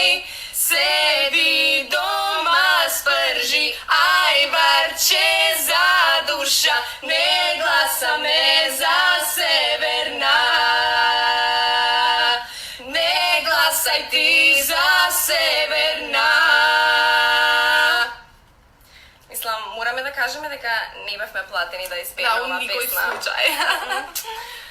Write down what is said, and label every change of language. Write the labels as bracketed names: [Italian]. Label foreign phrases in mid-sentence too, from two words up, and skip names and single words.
[Macedonian] Седи дома, спржи ајварче за душа. Не гласа ме за северна. Не гласај ти за северна. Mislim, morаме да кажеме дека не бевме платени да испееме оваа песна. Да, у никој случај.